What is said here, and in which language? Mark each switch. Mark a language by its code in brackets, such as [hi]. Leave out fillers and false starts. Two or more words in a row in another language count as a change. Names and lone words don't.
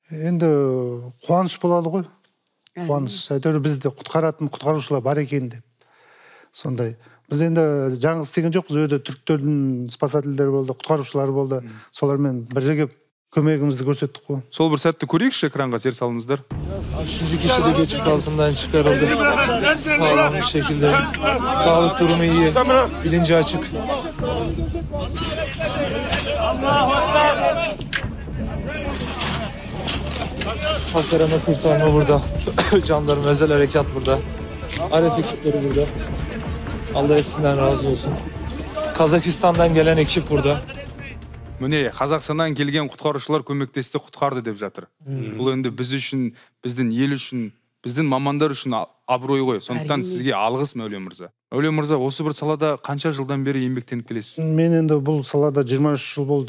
[kk] Енді қуаныш болады ғой. Қуаныш. Әйтеуір бізді құтқаратын құтқарушылар бар екен деп. Сондай. Біз енді жаңғыз істеген жоқпыз. Өйде түріктердің спасательдері болды, құтқарушылары болды. Солармен бір жерге көмегімізді көрсеттік қой. Сол бір сәтті көрейікші, экранға зер салыңыздар. [tr] 600 kişi de geçit altından çıkarıldı. Sağlam bir şekilde. Sağlık durumu iyi. Bilinci açık. Halk arama kurtarma burada. Jandarma özel harekat burada. Aref ekipleri burada. Allah hepsinden razı olsun. Kazakistan'dan gelen ekip burada. [kk] Міне, Қазақстаннан келген құтқарушылар көмектесті, құтқарды деп жатыр. Бұл енді біз үшін, біздің ел үшін, біздің мамандар үшін абырой ғой. Сондықтан сізге алғыс, Мәулен мырза. Мәулен мырза, осы бір салада қанша жылдан бері еңбектеніп келесіз? Мен енді бұл салада 23 жыл болды.